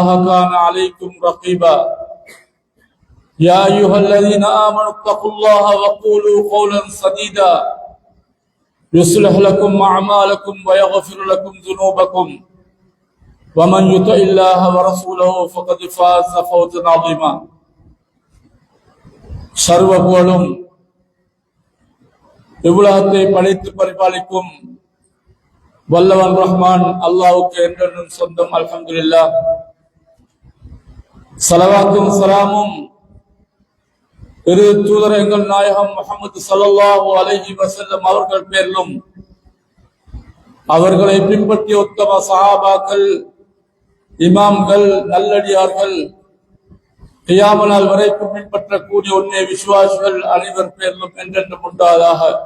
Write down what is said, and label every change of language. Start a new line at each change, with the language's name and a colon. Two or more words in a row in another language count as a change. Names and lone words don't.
Arabic: كان عليكم رقيبا يا أيها الذين آمنوا اتقوا الله وقولوا قولا سديدا يصلح لكم أعمالكم ويغفر لكم ذنوبكم ومن يطع الله ورسوله فقد فاز فوزا عظيما
Tamil: சர்வ புகழும் இவ்வுலகத்தை படைத்து பரிபாலிக்கும் வல்லவன் ரஹ்மான் அல்லாஹ்வுக்கு என்றென்றும் சொந்தம்.
Arabic: அல்ஹம்துலில்லாஹ்.
Tamil: ஸலவாத்தும் ஸலாமும் திரு தூதர் எங்கள் நாயகம் முஹம்மது
Arabic: صلى الله عليه وسلم
Tamil: அவர்கள் பேரிலும் அவர்களை பின்பற்றிய உத்தம சஹாபாக்கள், இமாம்கள், நல்லடியார்கள், கியாம நாள் வரைக்கும் பின்பற்றக்கூடிய உண்மை விசுவாசிகள் அனைவர் பேரிலும் என்றென்றும் உண்டாதாக.